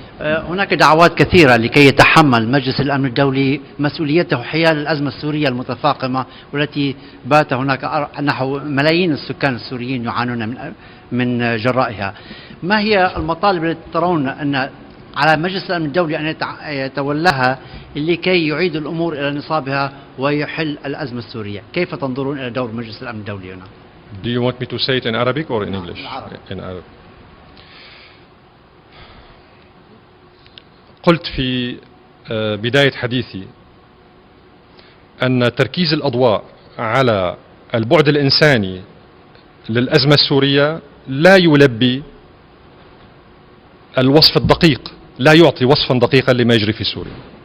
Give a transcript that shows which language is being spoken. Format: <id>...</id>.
<ar>هناك دعوات كثيرة لكي يتحمل مجلس الأمن الدولي مسؤوليته حيال الأزمة السورية المتفاقمة والتي بات هناك نحو ملايين السكان السوريين يعانون من جرائها. ما هي المطالب التي ترون أن على مجلس الأمن الدولي أن يتولاها لكي يعيد الأمور إلى نصابها ويحل الأزمة السورية؟ كيف تنظرون إلى دور مجلس الأمن الدولي هنا؟</ar> <en>Do you want me to say it in Arabic or in English? In Arabic.</en> <ar>قلت في بداية حديثي أن تركيز الأضواء على البعد الإنساني للأزمة السورية لا يلبي الوصف الدقيق، لا يعطي وصفا دقيقا لما يجري في سوريا.</ar>